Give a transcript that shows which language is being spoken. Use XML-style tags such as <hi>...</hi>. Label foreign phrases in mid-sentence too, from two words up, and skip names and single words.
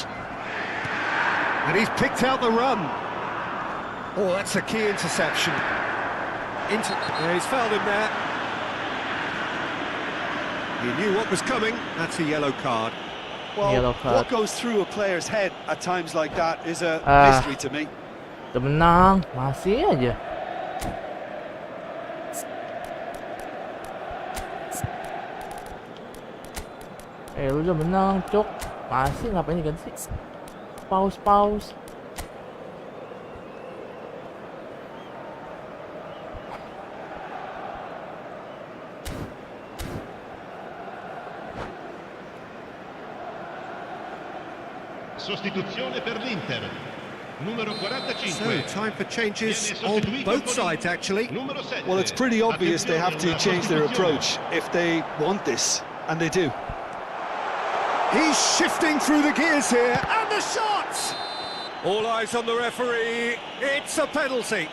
<en>And he's picked out the run. Oh, that's a key interception. Yeah, he's fouled him there. He knew what was coming. That's a yellow card. Well, what goes through a player's head at times like that is a mystery to me.</en> <id>Udah menang, masih aja. Lu udah menang, Cuk. Masih ngapain diganti sih?</id> <en>Pause.</en> <it>Sostituzione per l'Inter. Numero 45.</it> <en>So, time for changes</en> <it>Viene</it> <en>on</en> <it>sostituito</it> <en>both</en> <it>con</it> <en>sides, actually.</en> <it>Numero 7.</it> <en>Well, it's pretty obvious they have to change their approach if they want this, and they do. He's shifting through the gears here, and the shot! All eyes on the referee, it's a penalty.</en>